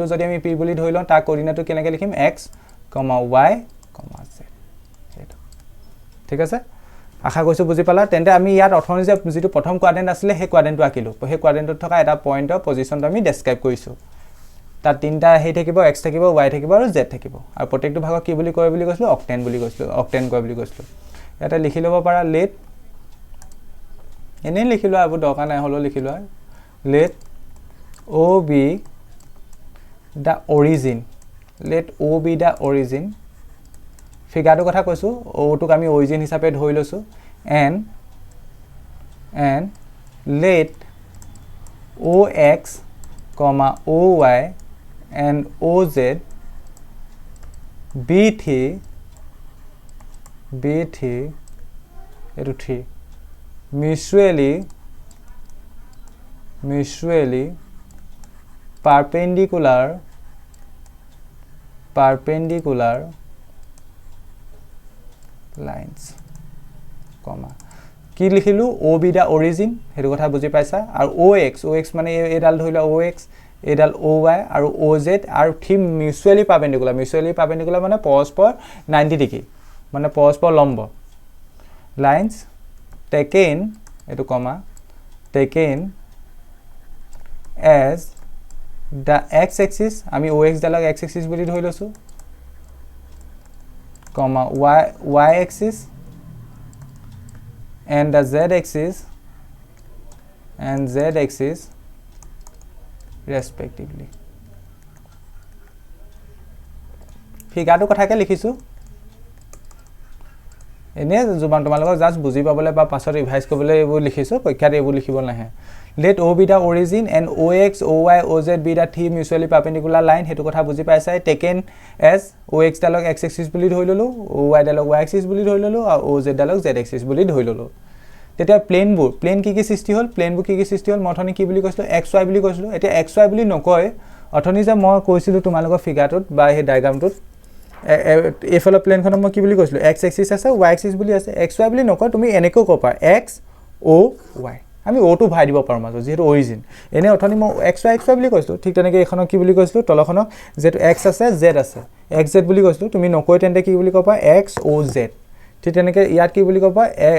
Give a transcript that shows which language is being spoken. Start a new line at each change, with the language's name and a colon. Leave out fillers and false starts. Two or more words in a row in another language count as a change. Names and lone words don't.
Assamese: যদি আমি পি বুলি ধৰি লওঁ তাৰ কোঅৰ্ডিনেটটো কেনেকৈ লিখিম এক্স ৱাই জেড সেইটো ঠিক আছে আশা কৰিছোঁ বুজি পালা তেন্তে আমি ইয়াত অথনি যে যেটো প্ৰথম কোৱাড্ৰেন্ট আছিল সেই কোৱাড্ৰেন্টটো আকিলো সেই কোৱাড্ৰেন্টত থকা এটা পইণ্টৰ পজিশনটো আমি ডেসক্ৰাইব কৰিছো তাত তিনটা হেই থাকিব x থাকিব y থাকিব আৰু z থাকিব আৰু প্ৰত্যেকটো ভাগক কি বুলি কয় বুলি কৈছিলো অক্টেন বুলি কৈছিলো অক্টেন কয় বুলি কৈছিলো এটা লিখি লব পাৰা লেট এনে লিখি লোৱা আবু দৰকাৰ নাই হলো লিখি লোৱা
English: let o be the origin let o be the origin
Assamese: ফিগাৰটো কথা কৈছো o টুক আমি origin হিচাপে ধৰি লৈছো and
English: let ox, oy and oz be 3 mutually perpendicular lines comma
Assamese: কি লিখিলো
English: o be the origin
Assamese: হেতু কথা বুজি পাইছা আৰু ox মানে এডাল ধৰিলা ox এডাল oy আৰু oz আৰু থিম
English: mutually perpendicular
Assamese: মানে পৰস্পৰ 90 ডিগ্ৰী মানে পৰস্পৰ লম্ব
English: lines taken
Assamese: এটো কমা
English: taken as the x axis
Assamese: আমি ox ডালক
English: x axis
Assamese: বুলি ধৰি লৈছো
English: comma y axis and the z axis respectively
Assamese: ফিগাৰটো কথাকে লিখিছো এনে জুবান তোমালোকক জাস্ট বুজি পাবলে বা পাছত ৰিভাইজ কৰিবলৈ এইবোৰ লিখিছো পৰীক্ষাত এইবোৰ লিখিব নাহে
English: let o be the origin and ox oy oz be the three mutually perpendicular
Assamese: line হেতু কথা বুজি পাইছাই
English: taken as
Assamese: ox ডালক
English: x axis
Assamese: বুলি ধৰি ললো oy ডালক
English: y axis
Assamese: বুলি ধৰি ললো আৰু oz ডালক
English: z axis
Assamese: বুলি ধৰি ললো তেতিয়া প্লেন কি সৃষ্টি হল প্লেনবোৰ কি সৃষ্টি হল মথনি কি বুলি কৈছিলো xy বুলি কৈছিলো এতিয়া xy বুলি নকয় অথনি যে মই কৈছিলো তোমালোকৰ ফিগাৰটোত বা এই ডায়াগ্ৰামটোত এফালৰ প্লেনখনৰ মই কি বুলি কৈছিলো
English: x axis
Assamese: আছে
English: y axis
Assamese: বুলি আছে xy বুলি নকয় তুমি এনেকৈ কপা
English: x o y
Assamese: আমি o টো ভাই দিব পাৰো মাজ যেহেতু অৰিজিন এনে অথনি মই xy বুলি কৈছিলো ঠিক তেনেকৈ এখনক কি বুলি কৈছিলো তলখনক যেটো x আছে z আছে xz বুলি কৈছিলো তুমি নকৈ তেন্তে কি বুলি কপা
English: x o z
Assamese: ঠিক তেনেকৈ ইয়াত কি বুলি কপা